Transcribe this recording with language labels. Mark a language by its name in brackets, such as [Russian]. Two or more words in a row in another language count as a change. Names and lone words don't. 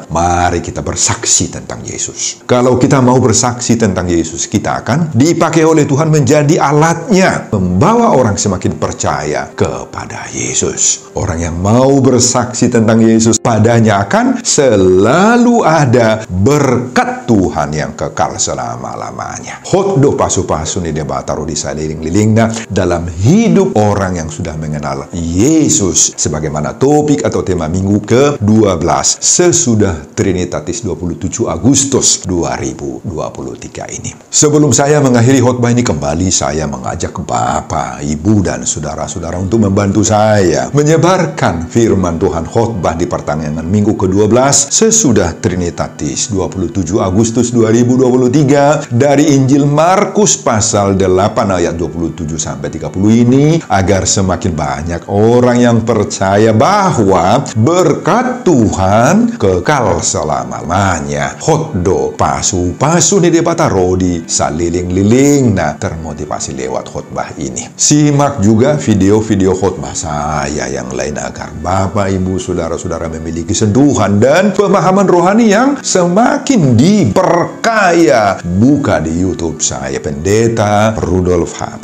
[Indonesian] Mari kita bersaksi tentang Yesus. Kalau kita mau bersaksi tentang Yesus, kita akan dipakai oleh Tuhan menjadi alatnya, membawa orang semakin percaya kepada Yesus. Orang yang mau bersaksi tentang Yesus, padanya akan selalu ada berkat Tuhan yang kekal selama-lamanya. Khotbah [Batak Toba] pasu-pasu ni debataro di saliling-lilingna [Indonesian] dalam hidup orang yang sudah mengenal Yesus, sebagaimana topik atau tema minggu ke-12 sesudah Trinitatis 27 Agustus 2023 ini. Sebelum saya mengakhiri khotbah ini, kembali saya mengajak Bapak, Ibu, dan saudara-saudara untuk membantu saya menyebarkan firman Tuhan khotbah di pertengahan minggu ke-12 sesudah Trinitatis 27 Agustus 2023 dari Injil Markus pasal 8 ayat 27 sampai 30 ini, agar semakin banyak orang yang percaya bahwa berkat Tuhan kekal selama-lamanya. [Batak Toba] Khotbah pasu-pasu ni debataro di saliling-liling. [Indonesian] Nah, termotivasi lewat khotbah ini. Simak juga video-video khotbah saya yang lain agar Bapak, Ibu, saudara-saudara memiliki sentuhan dan pemahaman rohani yang semakin diperkaya. Buka di YouTube saya, Pendeta Rudolf H.